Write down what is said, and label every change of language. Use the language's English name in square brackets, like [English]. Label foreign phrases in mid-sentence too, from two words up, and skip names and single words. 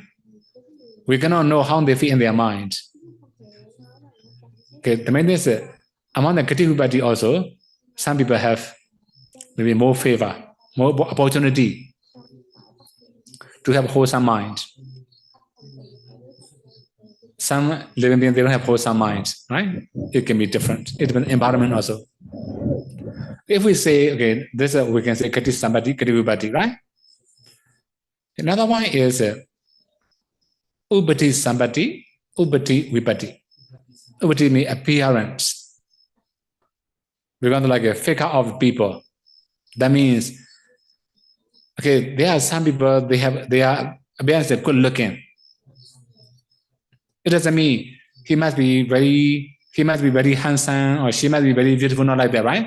[English] We cannot know how they feel in their mind. Okay, the main thing is among the [Pali] gati vipatti [English] also, some people have maybe more favor, more opportunity to have wholesome mind. Some living beings, they don't have wholesome minds, right? It can be different. It depends on environment also. If we say, okay, this we can say [Pali] gati sampati, gati vipatti, [English] right? Another one is [Pali] upati sampati, upati vipatti. [English] Upati means appearance. We're going to like a figure of people. That means, okay, there are some people, they are appearance good looking. It doesn't mean he must be very handsome or she must be very beautiful, not like that, right?